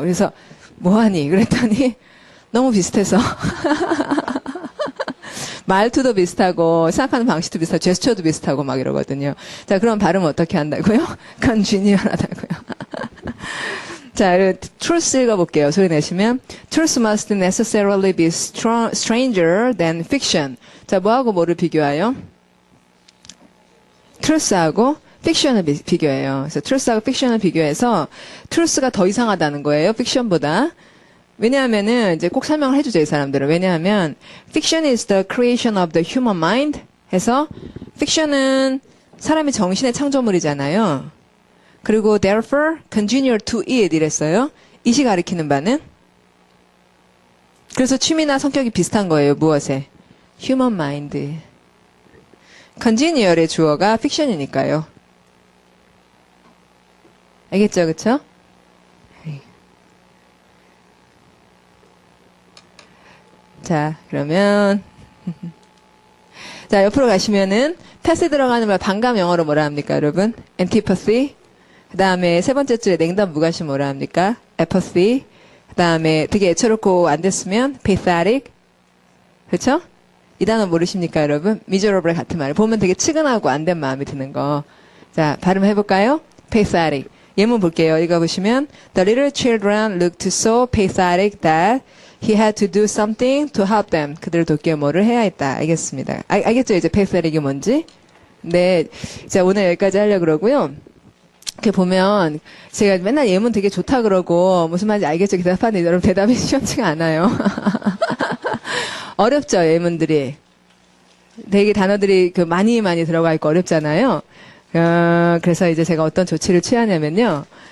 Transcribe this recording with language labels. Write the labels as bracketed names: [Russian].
[Korean] 그래서 뭐하니? 그랬더니 너무 비슷해서 말투도 비슷하고 생각하는 방식도 비슷하고 제스처도 비슷하고 막 이러거든요. 자, 그럼 발음 어떻게 한다고요? congenial하다고요. 자, truth 읽어볼게요. 소리 내시면 [English] truth must necessarily be stranger than fiction. [Korean] 자, 뭐하고 뭐를 비교해요? truth하고 fiction을 비교해요. 그래서 truth하고 fiction을 비교해서 truth가 더 이상하다는 거예요. fiction보다. 왜냐하면은 이제 꼭 설명을 해주죠, 이 사람들은. 왜냐하면 [English] fiction is the creation of the human mind [Korean] 해서 fiction은 사람의 정신의 창조물이잖아요. 그리고 [English] therefore congenial to it [Korean] 이랬어요. it이 가리키는 바는 그래서 취미나 성격이 비슷한 거예요. 무엇에? [English] human mind. [Korean] congenial의 주어가 fiction이니까요. 알겠죠, 그쵸? 자, 그러면 자, 옆으로 가시면은 패스에 들어가는 말 반감 영어로 뭐라 합니까, 여러분? [English] antipathy. [Korean] 그 다음에 세 번째 줄에 냉담 무관심 뭐라 합니까? [English] apathy. [Korean] 그 다음에 되게 애처롭고 안 됐으면 pathetic. 그렇죠? 이 단어 모르십니까, 여러분? miserable 같은 말. 보면 되게 측은하고 안 된 마음이 드는 거. 자, 발음해볼까요? pathetic. 예문 볼게요. 읽어보시면 [English] The little children looked so pathetic that he had to do something to help them. [Korean] 그들을 돕기 위해 뭐를 해야 했다. 알겠습니다. 알겠죠? 이제 pathetic이 뭔지? 네. 자, 오늘 여기까지 하려고 그러고요. 이렇게 보면 제가 맨날 예문 되게 좋다 그러고 무슨 말인지 알겠죠? 대답하는데 여러분 대답이 시원치가 않아요. 어렵죠, 예문들이. 되게 단어들이 많이 들어가 있고 어렵잖아요. 그래서 이제 제가 어떤 조치를 취하냐면요.